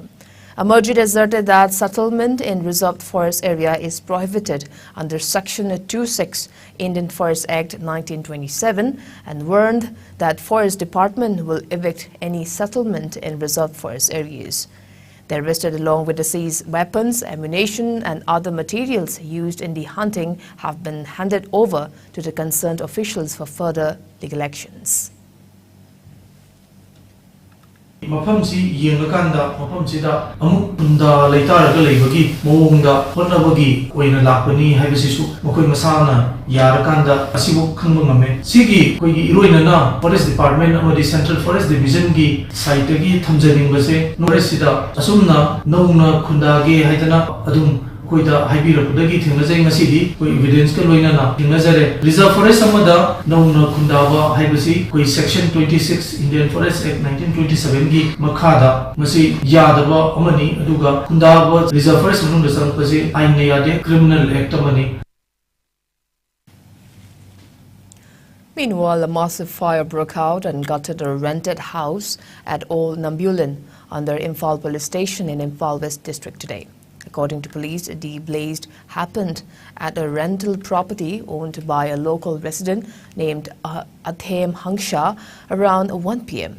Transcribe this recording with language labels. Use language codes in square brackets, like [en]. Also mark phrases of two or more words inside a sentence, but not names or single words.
[en] Amarjit asserted that settlement in reserved forest area is prohibited under Section 26 Indian Forest Act 1927 and warned that Forest Department will evict any settlement in reserved forest areas. They arrested along with the seized weapons, ammunition and other materials used in the hunting have been handed over to the concerned officials for further legal actions. [mni] Mafamsi yengakanda mafamsida amuk tunda leitaraga leibagi mawongda honnabagi oina lakpani haibasisu makoi masana yarakanda asibu khangba ngame sigi koigi iroinana [en] forest department [mni] amadi [en] central forest division [mni] gi site gi thamjaningbase noresida asumna nongna khundage haidana adum koida haibirapudagi thingnajai ngasidi koi evidence ka loinana thingnajare [en] reserve forest [mni] amada nongna khundaba haibasi koi section 26 Indian Forest Act 1927 gi makhada masi yadaba amani aduga khundaba [en] reserve forest [mni] manungda sarangpase aine yade [en] criminal act [mni] amani. [en] Meanwhile, a massive fire broke out and gutted a rented house at Old Nambulan under Imphal police station in Imphal West district today. According to police, the blaze happened at a rental property owned by a local resident named Athem Hangsha around 1 p.m.